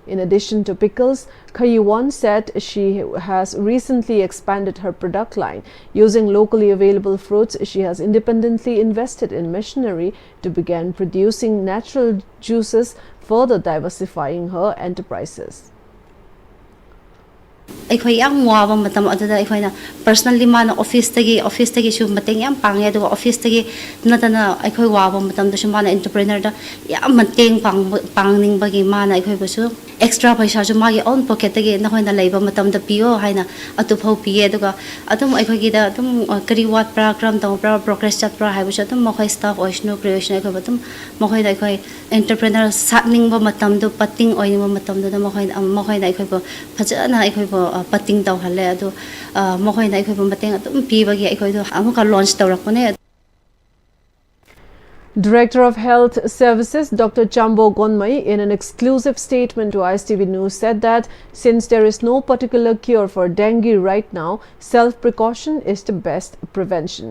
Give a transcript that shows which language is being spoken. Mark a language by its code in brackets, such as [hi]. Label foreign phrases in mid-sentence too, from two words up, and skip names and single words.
[en] In addition to pickles, Khayuan said she has recently expanded her product line. Using locally available fruits, she has independently invested in machinery to begin producing natural juices, further diversifying her enterprises. [mni] ꯑꯩꯈꯣꯏ ꯌꯥꯝ ꯋꯥꯕ ꯃꯇꯝ ꯑꯗꯨꯗ ꯑꯩꯈꯣꯏꯅ ꯄꯔꯁꯅꯦꯜꯂꯤ ꯃꯥꯅ ꯑꯣꯐꯤꯁꯇꯒꯤꯁꯨ ꯃꯇꯦꯡ ꯌꯥꯝ ꯄꯥꯡꯉꯦ ꯑꯗꯨꯒ ꯑꯣꯐꯤꯁꯇꯒꯤ ꯅꯠꯇꯅ ꯑꯩꯈꯣꯏ ꯋꯥꯕ ꯃꯇꯝꯗꯁꯨ ꯃꯥꯅ ꯑꯦꯟꯇꯔꯄ꯭ꯔꯦꯅꯔꯗ ꯌꯥꯝ ꯃꯇꯦꯡ ꯄꯥꯡꯅꯤꯡꯕꯒꯤ ꯃꯥꯅ ꯑꯩꯈꯣꯏꯕꯨꯁꯨ ꯑꯦꯛꯁꯇ꯭ꯔꯥ ꯄꯩꯁꯥꯁꯨ ꯃꯥꯒꯤ [en] own pocket [mni] ꯅꯈꯣꯏꯅ ꯂꯩꯕ ꯃꯇꯝꯗ ꯄꯤꯌꯣ ꯍꯥꯏꯅ ꯑꯗꯨꯐꯥꯎ ꯄꯤꯌꯦ ꯑꯗꯨꯒ ꯑꯗꯨꯝ ꯑꯩꯈꯣꯏꯒꯤꯗ ꯑꯗꯨꯝ ꯀꯔꯤ ꯋꯥꯠꯄ꯭ꯔꯥ ꯀꯔꯝ ꯇꯧꯕ꯭ꯔꯥ ꯄ꯭ꯔꯣꯒ꯭ꯔꯦꯁ ꯆꯠꯄ꯭ꯔꯥ ꯍꯥꯏꯕꯁꯨ ꯑꯗꯨꯝ ꯃꯈꯣꯏ ꯁ꯭ꯇꯥꯐ ꯑꯣꯏꯁꯅꯨ ꯀꯔꯤ ꯑꯣꯏꯁꯅꯨ ꯑꯩꯈꯣꯏꯕꯨ ꯑꯗꯨꯝ ꯃꯈꯣꯏꯗ ꯑꯩꯈꯣꯏ ꯑꯦꯟꯇꯔꯄ꯭ꯔꯦꯅꯔ ꯁꯥꯠꯅꯤꯡꯕ ꯃꯇꯝꯗꯨ ꯄꯠꯇꯤꯡ ꯑꯣꯏꯅꯤꯡꯕ ꯃꯇꯝꯗꯨꯗ ꯃꯈꯣꯏꯅ ꯑꯩꯈꯣꯏꯕꯨ ꯐꯖꯅ ꯑꯩꯈꯣꯏꯕꯨ ꯄꯠꯇꯤꯡ ꯇꯧꯍꯜꯂꯦ ꯑꯗꯨ ꯃꯈꯣꯏꯅ ꯑꯩꯈꯣꯏꯕꯨ ꯃꯇꯦꯡ ꯑꯗꯨꯝ ꯄꯤꯕꯒꯤ ꯑꯩꯈꯣꯏꯗꯣ ꯑꯃꯨꯛꯀ ꯂꯣꯟꯆ ꯇꯧꯔꯛꯄꯅꯦ. [en] Director of Health Services Dr. Chambo Gonmai, in an exclusive statement to ISTV News, said that since there is no particular cure for dengue right now, self-precaution is the best prevention.